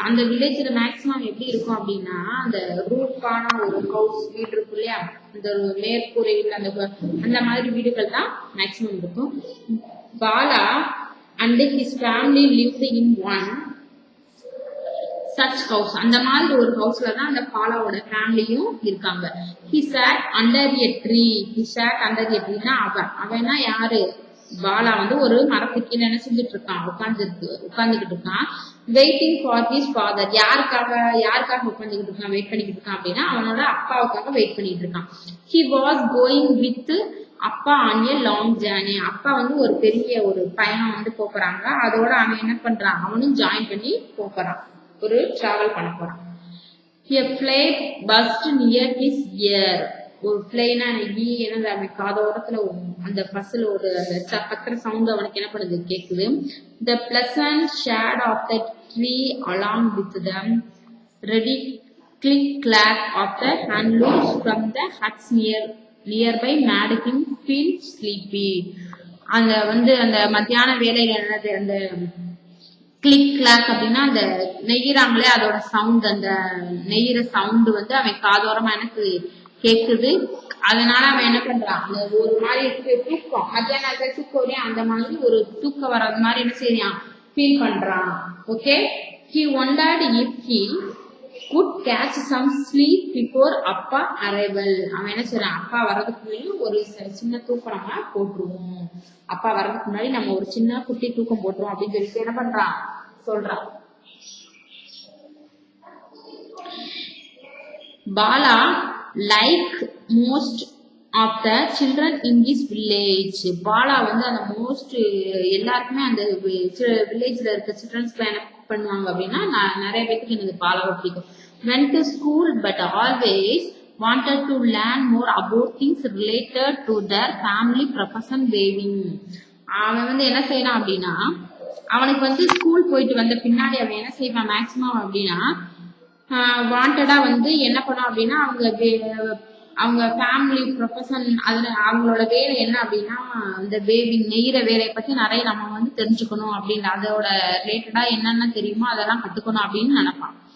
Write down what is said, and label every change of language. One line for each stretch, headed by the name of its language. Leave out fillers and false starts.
Tamil: அந்த வில்லேஜ்ல மேக்சிமம் எப்படி இருக்கும் அப்படின்னா அந்த ரூஃபான ஒரு ஹவுஸ், வீடு இருக்கும் இல்லையா, அந்த மேற்கூரையில் அந்த மாதிரி வீடுகள் தான் மேக்சிமம் இருக்கும்.
English: Bala and his family lived in one such house.
Tamil: அந்த மாதிரி ஒரு ஹவுஸ்ல தான் அந்த பாலாவோட ஃபேமிலியும் இருக்காங்க.
English: He sat under a tree.
Tamil: னா அவனா யாரு, பாலா வந்து ஒரு மரத்துக்கு என்ன செஞ்சுட்டு இருக்கான், உட்கார்ந்துகிட்டு இருக்கான்.
English: Waiting for his father.
Tamil: யாருக்காக உட்கார்ந்துகிட்டு இருக்கான், வெயிட் பண்ணிக்கிட்டு இருக்கான் அப்படின்னா அவனோட அப்பாவுக்காக வெயிட் பண்ணிட்டு இருக்கான்.
English: He was going with appa on a long journey.
Tamil: அப்பா வந்து ஒரு பெரிய ஒரு பயணம் வந்து போறாங்க. அதோட அவன் என்ன பண்றான், அவனும் ஜாயின் பண்ணி போறான், ஒரு டிராவல் பண்ண போறான்.
English: A flame burst near his ear.
Tamil: ஒரு பிளேனா என்னது, அவன் காதோரத்துல அந்த பஸ்ஸிலோட அந்த கத்துற சவுண்ட் அவனுக்கு என்ன பண்ணுது, கேக்குது.
English: The pleasant shade of the tree along with the ready click clack of the handlooms from the huts nearby made him feel sleepy.
Tamil: அந்த வந்து அந்த மத்தியான வேலையில என்னது, அந்த கிளிக் கிளாக் அப்படின்னா அந்த நெய்யறாங்களே அதோட சவுண்ட், அந்த நெய்யற சவுண்ட் வந்து அவன் காதோரமா எனக்கு கேக்குது. அதனால அவன் என்ன பண்றான், அந்த ஒரு மாதிரி தூக்கம், மத்தியான நேரத்துல தூக்கம், அந்த மாதிரி ஒரு தூக்கம் வராத மாதிரி என்ன செய்யறான், ஃபீல் பண்றான்.
English: Okay, he wondered if he could catch some sleep before appa arrival.
Tamil: அவன் என்ன செய்யறான், அப்பா வர்றதுக்கு முன்னாடி ஒரு சின்ன தூக்கம் நம்ம போட்டுருவோம், அப்பா வர்றதுக்கு முன்னாடி நம்ம ஒரு சின்ன குட்டி தூக்கம் போட்டுருவோம் அப்படின்னு சொல்லிட்டு என்ன பண்றான், சொல்றான்.
English: Bala like most of the children in this village.
Tamil: Bala வந்து அந்த மோஸ்ட் எல்லாருக்குமே அந்த வில்லேஜ்ல இருக்க சில்ட்ரன்ஸ்க்கு என்ன பண்ணுவாங்க அப்படின்னா நிறைய பேருக்கு எனக்கு பாலாவை பிடிக்கும்.
English: went to school but always wanted to learn more about things related to their family profession weaving.
Tamil: அவன் வந்து என்ன செய்யறான் அப்படின்னா, அவனுக்கு வந்து ஸ்கூல் போயிட்டு வந்த பின்னாடி அவன் என்ன செய்வான் மேக்சிமம் அப்படின்னா வாண்டடா வந்து என்ன பண்ணான் அப்படின்னா அவங்க ஃபேமிலி ப்ரொஃபஷன், அதுல அவங்களோட வேலை என்ன அப்படின்னா இந்த வேவிங் நெய்கிற வேலையை பத்தி நிறைய நம்ம வந்து தெரிஞ்சுக்கணும் அப்படின்னு, அதோட ரிலேட்டடா என்னென்ன தெரியுமோ அதெல்லாம் கத்துக்கணும் அப்படின்னு நினைப்பான்.